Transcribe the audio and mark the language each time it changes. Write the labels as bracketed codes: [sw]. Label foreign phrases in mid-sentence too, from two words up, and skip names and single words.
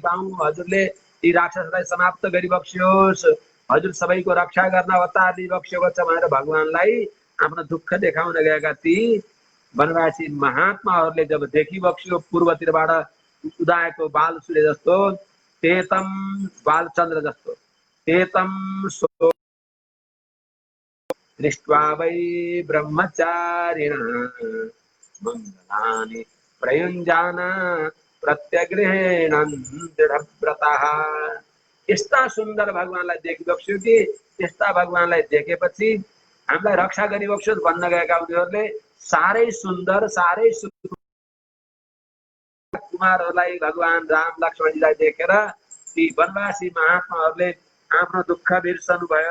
[ne] पाऊँ हजुरले यी राक्षसलाई समाप्त गरी बक्सियोस् हजुर सबैको रक्षा गर्न अवतार दिइबक्सेको छ भनेर भगवानलाई आफ्नो दुःख देखाउन गएका ती वनवासी महात्माहरूले जब देखिबक्सियो पूर्वतिरबाट उदाएको बाल सूर्य जस्तो तेतम बालचन्द्र जस्तो [sa] तेतम दृष्ट्वा वै ब्रह्मचारिणः मङ्गलानि प्रयुञ्जान प्रत्यगृहेण दृढव्रतः। [ne] यस्ता सुन्दर भगवानलाई देखिबक्स्यो कि यस्ता भगवानलाई देखेपछि हामीलाई रक्षा गरिबक्स्योस् भन्न गएका उनीहरूले साह्रै सुन्दर साह्रै कुमारहरूलाई भगवान राम लक्ष्मणजीलाई देखेर ती वनवासी महात्माहरूले आफ्नो दुःख बिर्सनु भयो